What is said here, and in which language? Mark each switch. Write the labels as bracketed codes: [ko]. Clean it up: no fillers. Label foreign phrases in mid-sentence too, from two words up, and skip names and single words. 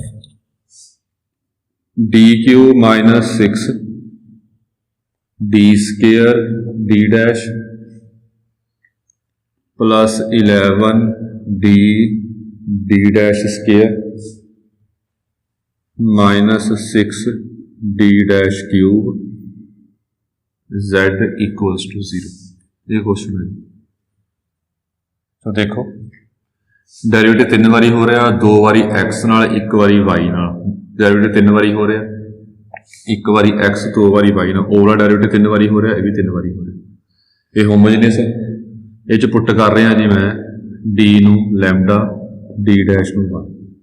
[en] dq minus 6 d square d dash plus 11 d dash square minus 6 d dash cube z equals to 0। [hi] ये क्वेश्चन है। तो देखो [pa] ਡੈਰੀਵੇਟਿਵ 3 ਵਾਰੀ ਹੋ ਰਿਹਾ, 2 ਵਾਰੀ x ਨਾਲ, 1 ਵਾਰੀ y ਨਾਲ। ਡੈਰੀਵੇਟਿਵ 3 ਵਾਰੀ ਹੋ ਰਿਹਾ, 1 ਵਾਰੀ x, 2 ਵਾਰੀ y ਨਾਲ। [en] overall derivative [pa] 3 ਵਾਰੀ ਹੋ ਰਿਹਾ, ਇਹ ਵੀ 3 ਵਾਰੀ ਹੋ ਰਿਹਾ। ਇਹ ਹੋਮੋਜੀਨੀਅਸ ਹੈ। ਇਹ ਚ ਪੁੱਟ ਕਰ ਰਿਹਾ ਜੀ ਮੈਂ d ਨੂੰ ਲੈਮਡਾ, [en] d dash [pa] ਨੂੰ 1।